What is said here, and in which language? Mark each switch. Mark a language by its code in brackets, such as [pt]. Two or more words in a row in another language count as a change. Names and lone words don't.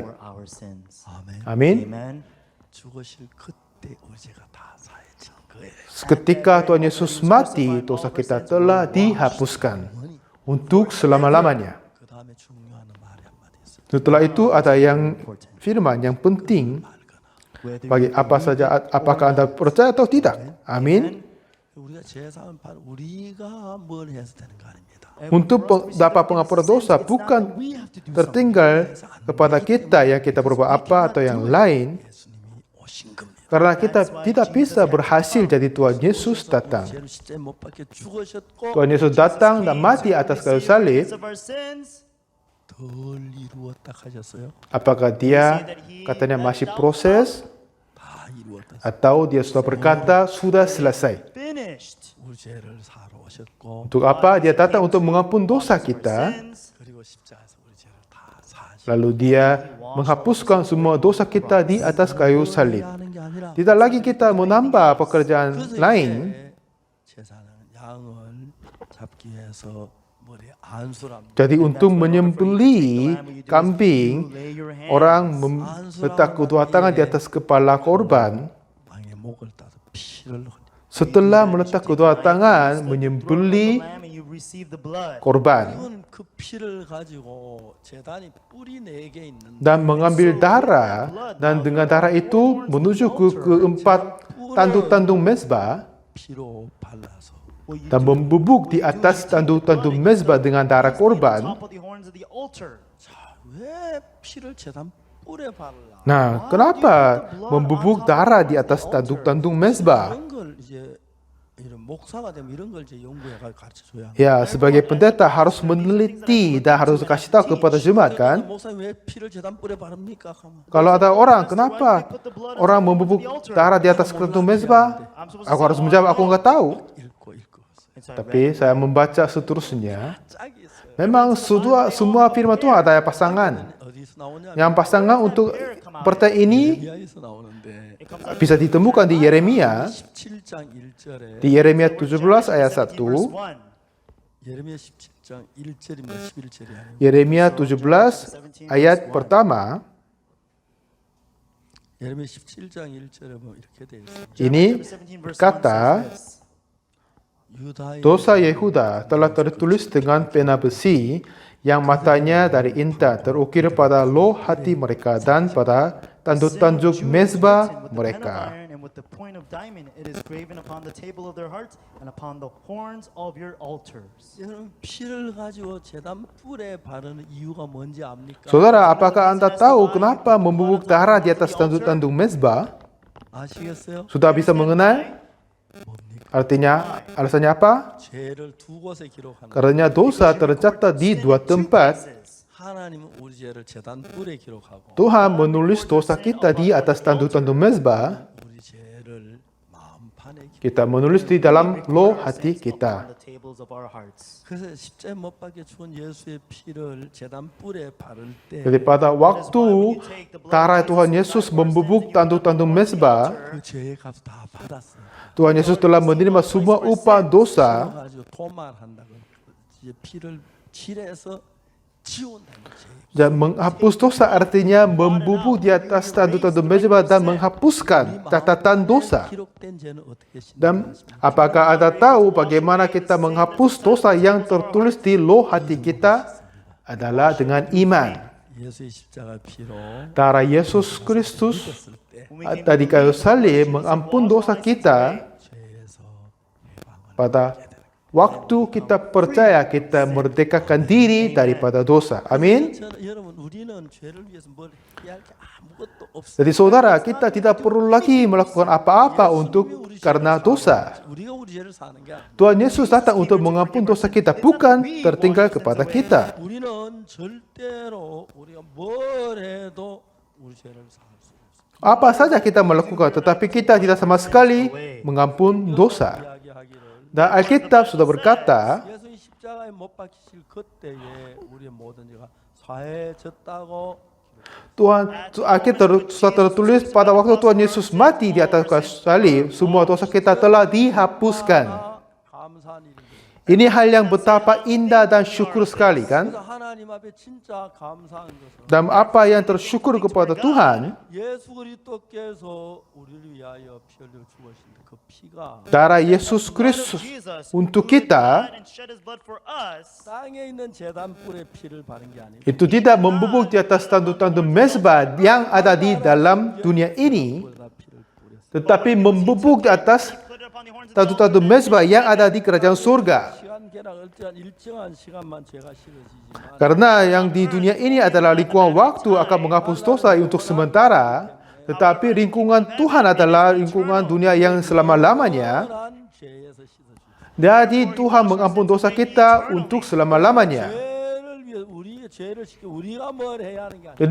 [en] for our sins. [ko] 아멘. [id] Amin. [en] Amen. [ko] 죽으실 그때 우리 죄가 다 사해진 거예요. [id] Ketika Tuhan Yesus mati, dosa kita telah dihapuskan untuk selama-lamanya. [ko] 그 다음에 중요한 말이 한마디 있어요. [id] Setelah itu ada yang firman yang penting [en] Whether [id] bagi apa saja, apakah Anda percaya atau tidak. Amin. [ko] 우리가 제사는 바로 우리가 뭘 해서 되는 거 아닙니다. [id] Untuk dapat pengampunan dosa bukan tertinggal kepada kita yang kita berbuat apa atau yang lain, [ko] 예수님이 오신 겁니다. [id] karena kita tidak bisa berhasil jadi Tuhan Yesus datang. [ko] 죄를 십자가에 못 박혀 죽으셨고 [id] Tuhan Yesus datang dan mati atas kayu salib. [en] of our sins, [ko] 덜 이루었다 하셨어요? [id] Apakah dia katanya masih proses [ko] 다 이루었다. [id] atau dia sudah berkata sudah selesai? [en] finished. [ko] 우리 죄를 사러 오셨고 [id] Untuk apa? Dia datang untuk mengampun dosa kita, [en] Sins, [ko] 그리고 십자가에서 우리 죄를 다 사하시고 [id] lalu dia menghapuskan semua dosa kita di atas kayu salib. [ko] 하는 게 아니라 [id] Tidak lagi kita menambah pekerjaan [ko] 그래서 [id] lain. [ko] 이제 제사는 양을 잡기 위해서 머리에 안수랍니다. [id] Jadi untuk menyembelih kambing, orang meletak kedua tangan di atas kepala korban. [ko] 왕의 목을 따서 피를 흘려. [id] Setelah meletak kedua tangan, menyembelih [en] lamb and you receive the blood. [id] korban [ko] 이건 그 피를 가지고 제단이 뿌리 4개 있는데 [id] dan mengambil darah, dan dengan darah itu menuju ke keempat tanduk-tanduk mezbah [ko] 피로 발라서 [en] What you [id] dan membubuk di atas tanduk-tanduk mezbah dengan darah korban. [en] top of the horns of the altar. [ko] 왜 피를 제단 뿔에 발라? [id] Nah, kenapa membubuk darah di atas tanduk-tanduk mezbah? [ko] 그런 걸 이제 이런 목사가 되면 이런 걸 이제 연구해가 가르쳐 줘야. [id] Ya, sebagai pendeta harus meneliti dan harus kasih tahu kepada jemaat kan. [ko] 목사님 왜 피를 제단불에 바릅니까? 하면 [id] Kalau ada orang, kenapa orang membubuk darah di atas kertas mezbah? Aku harus menjawab, aku nggak tahu. [ko] 읽고. [en] And so I [id] Tapi [en] read [id] saya membaca seterusnya. [ko] 짝이 있어요. [id] Memang semua firman Tuhan ada pasangan. [ko] 어디서 나오냐? [id] Yang pasangan untuk pertanyaan ini [ko] 예레미야에서 나오는데 [en] it comes out [id] bisa ditemukan di Yeremia. [ko] 17장 1절에 [id] Di Yeremia 17 ayat [en] 17 verse 1. 1. [ko] 예레미야 17장 1절입니다. 11절이 아니고 [id] Yeremia 17 ayat pertama. [ko] 예레미야 17장 1절에 보면 이렇게 되어 있습니다. [id] Ini [en] Chapter 17 verse 1 [id] kata, [en] says this. [ko] 유다의 [id] dosa Yehuda telah tertulis dengan pena besi yang matanya dari intan terukir pada loh hati mereka dan pada tanduk-tanduk mezbah [en] With the pen of [id] mereka. [en] iron and with the point of diamond, it is graven upon the table of their hearts and upon the horns of your altars. [ko] 여러분 피를 가지고 제단 뿔에 바르는 이유가 뭔지 압니까? [id] Saudara, apakah Anda tahu kenapa membubuk darah di atas tanduk-tanduk mezbah? [ko] 아시겠어요? [id] Sudah bisa mengenal? Artinya, alasannya apa? [ko] 죄를 두 곳에 기록하는. [id] Karena dosa tercatat di dua tempat. [ko] 하나님은 우리 죄를 제단 뿔에 기록하고 [id] Tuhan menulis dosa kita di atas tanduk-tanduk mezbah. [ko] 우리 죄를 마음판에 기록. [id] Kita menulis di dalam loh hati [en] On [id] kita. [en] the tables of our hearts. [ko] 그래서 십자에 못 박혀 죽은 예수의 피를 제단 뿔에 바를 때 [id] Jadi pada waktu darah Tuhan Yesus membubuk tanduk-tanduk mezbah, [ko] 그 죄의 값 다 받았어요. [id] Tuhan Yesus telah menerima semua upah dosa. [ko] 가지고 도말한다고 이제 피를 칠해서 지운다는 죄. [id] Dan menghapus dosa artinya membubuk di atas tanduk-tanduk mezbah dan menghapuskan catatan dosa. [ko] 기록된 죄는 어떻게 [id] Dan [ko] 신고하십니까? [id] apakah Anda tahu bagaimana kita menghapus dosa yang tertulis di loh hati kita? Adalah dengan iman. [ko] 예수의 십자가 피로 [id] Darah Yesus Kristus [ko] 죽었을 때 [id] ada di kayu salib mengampun dosa kita. [ko] 죄에서 해방을 [id] Pada waktu kita percaya, kita merdekakan diri daripada dosa. Amin. [ko] 여러분 우리는 죄를 위해서 뭘 해야 할 게 아무것도 없어요. [id] Jadi saudara, kita tidak perlu lagi melakukan apa-apa untuk karena dosa. [ko] 우리가 우리 죄를 사는 게 아니에요. [id] Tuhan Yesus datang untuk mengampun dosa kita, bukan tertinggal kepada kita. [ko] 우리는 절대로 우리가 뭘 해도 우리 죄를 사할 수 없어요. [id] Apa saja kita melakukan, tetapi kita tidak sama sekali mengampun dosa. [ko] 이야기하기를 [id] Dan Alkitab sudah berkata, [ko] 예수님 십자가에 못 박히실 그때에 우리의 모든 죄가 사해졌다고 [id] Tuhan Alkitab sudah tertulis pada waktu Tuhan Yesus mati di atas kayu salib, semua dosa kita telah dihapuskan. [ko] 감사한 일입니다. [id] Ini hal yang betapa indah dan syukur sekali kan? [ko] 그래서 하나님 앞에 진짜 감사한 것은 [id] Dan apa yang tersyukur kepada Tuhan, [ko] 예수 그리스도께서 우리를 위하여 피 흘려 죽으신 그 피가 [id] darah Yesus Kristus untuk kita [en] And shed his blood for us. [ko] 땅에 있는 제단 뿔에 피를 바른 게 아니고 [id] itu tidak membubuk di atas tanduk-tanduk mezbah yang ada di dalam dunia ini, [ko] 다 피를 뿌렸어요. [id] tetapi membubuk di atas [en] Put it upon the horns of the [id] tanduk-tanduk mezbah yang ada di kerajaan surga. [ko] 시간 계량 일정한 일정한 시간만 죄가 실어지지만 [id] Karena yang di dunia ini adalah lingkungan waktu akan menghapus dosa untuk sementara, tetapi lingkungan Tuhan adalah lingkungan dunia yang selama-lamanya. [ko] 영원한 죄에서 씻어주시고 [id] Jadi Tuhan mengampun dosa kita untuk selama-lamanya. [ko] 죄를 위해 우리의 죄를 지켜 우리가 뭘 해야 하는 게 아니라